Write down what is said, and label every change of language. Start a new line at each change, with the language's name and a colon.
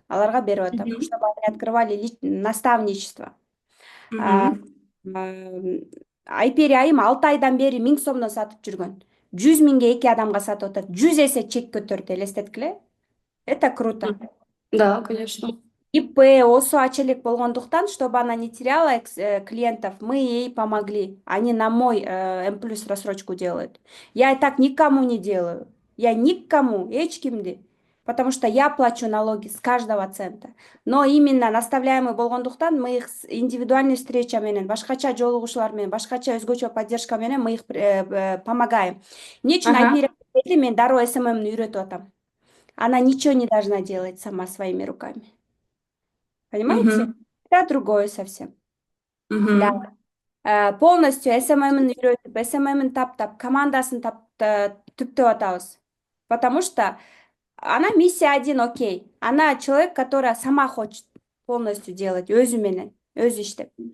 Kyrgyz: Аларга берип атам,
Russian: чтобы они открывали наставничество.
Kyrgyz: А, Айпери айым 6 айдан бери 1000 сомдон сатып жүргөн. 100 000 2 адамга сатып атат. 100 эсе чек көтөрдү, элестеткиле.
Russian: Это круто. Да, конечно. ИП, ОСО
Kyrgyz: ача элек болгондуктан,
Russian: чтобы она не теряла клиентов, мы ей помогли. Они на мой М плюс рассрочку делают. Я так никому не делаю. Я никому,
Kyrgyz: эчкимди.
Russian: Потому что я плачу налоги с каждого цента. Но именно наставляемый болгондуктан мы их индивидуальный встреча
Kyrgyz: менен, башкача жолугушуулар менен, башкача өзгөчө поддержка менен
Russian: мы их помогаем.
Kyrgyz: Эмне үчүн айпери мен дароо СММни үйрөтүп атам.
Russian: Она ничего не должна делать сама своими руками. Понимаете? Это другое совсем. Да.
Kyrgyz: Полностью SMM-ын үйрөтүп, SMM-ын таптап, командасын түптөп атабыз.
Russian: Потому что она миссия один, окей. Она человек, которая сама хочет полностью делать,
Kyrgyz: өзү менен, өзү иштеп.